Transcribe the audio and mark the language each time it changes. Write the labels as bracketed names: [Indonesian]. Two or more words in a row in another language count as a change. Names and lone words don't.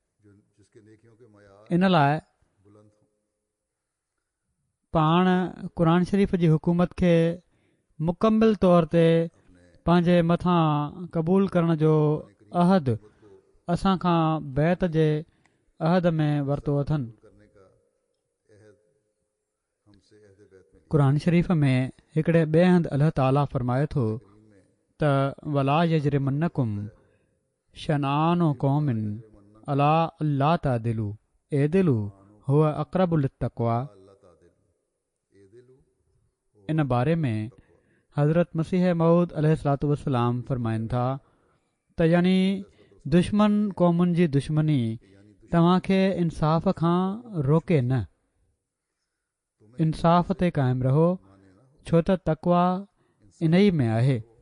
[Sindhi] इन लाइ पाण क़ुर शरीफ़ जी हुकूमत खे मुकमिल तौर ते पंहिंजे मथां क़बूल करण जो अहद असां खां बैत जे अहद में वरितो अथनि. क़ुर शरीफ़ में हिकिड़े ॿिए हंधि अल्लाह ताला फ़रमाए थो त [Arabic] ولا يجرمنكم شنآن قوم على ألا تعدلوا اعدلوا هو أقرب للتقوى. [Sindhi] इन बारे में हज़रत मसीह मऊद [Arabic] عليه الصلاة والسلام [Sindhi] फ़रमाइनि था त यानी दुश्मन क़ौमुनि जी दुश्मनी तव्हांखे इंसाफ़ खां रोके न. इंसाफ़ ते क़ाइमु रहो, छो त तक़वा इन ई में आहे.